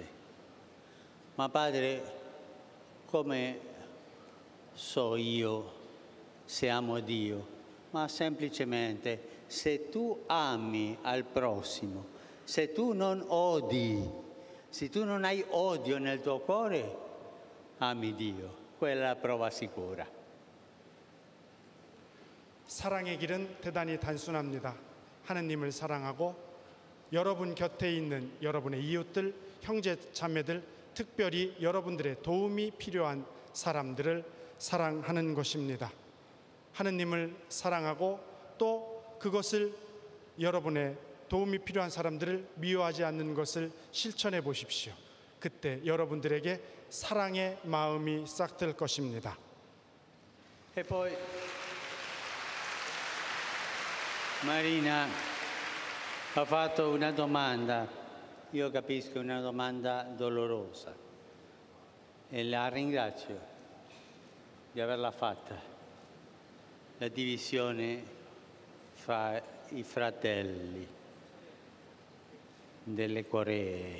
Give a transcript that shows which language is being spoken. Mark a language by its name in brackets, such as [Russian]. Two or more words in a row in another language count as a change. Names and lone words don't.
[Italian] Ma Padre, come so io se amo Dio? Ma semplicemente se tu ami al prossimo, se tu non odi, se tu non hai odio nel tuo cuore, ami Dio. Quella è la prova sicura. [Korean] 사랑의 길은 대단히 단순합니다. 하느님을 사랑하고 여러분 곁에 있는 여러분의 이웃들, 형제 자매들, 특별히 여러분들의 도움이 필요한 사람들을 사랑하는 것입니다. 하느님을 사랑하고 또 그것을 여러분의 도움이 필요한 사람들을 미워하지 않는 것을 실천해 보십시오. 그때 여러분들에게 사랑의 마음이 싹틀 것입니다. [Italian] E poi Marina ha fatto una domanda, io capisco una domanda dolorosa e la ringrazio di averla fatta, la divisione fra i fratelli delle Coree.